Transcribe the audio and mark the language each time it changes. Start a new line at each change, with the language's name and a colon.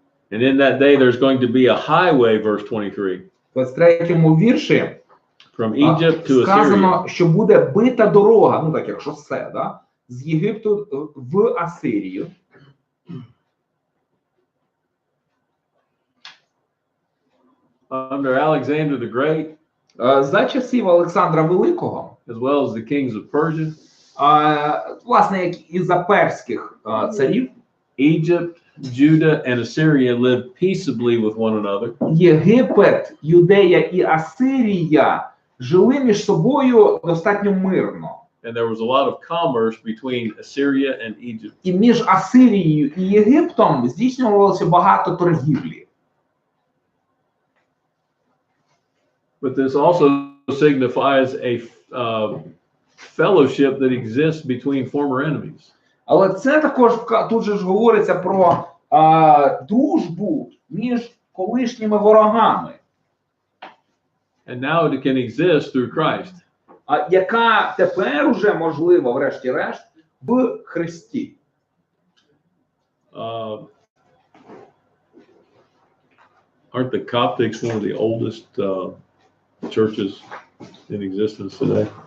English: And in that day, there's going to be a highway, verse 23,
Ukrainian: В 23-му вірші
English: from Egypt to Assyria.
Ukrainian: сказано, що буде бита дорога, ну так як шосе, да? З Єгипту в Асирію.
English: Under Alexander the Great,
Ukrainian: За часів Олександра Великого,
English: as well as the kings of Persia,
Ukrainian: власне, як і за перських царів,
English: Egypt, Judah, and Assyria lived peaceably with one another.
Ukrainian: Єгипет, Юдея і Асирія жили між собою достатньо мирно.
English: And there was a lot of commerce between Assyria and Egypt.
Ukrainian: І між Асирією і Єгиптом здійснювалося багато торгівлі.
English: But this also signifies a fellowship that exists between former enemies.
Ukrainian: Але це також тут же ж говориться про дружбу між колишніми ворогами.
English: And now it can exist through Christ.
Ukrainian: Яка тепер уже можлива, врешті-решт, в Христі.
English: Aren't the Coptics one of the oldest churches in existence today?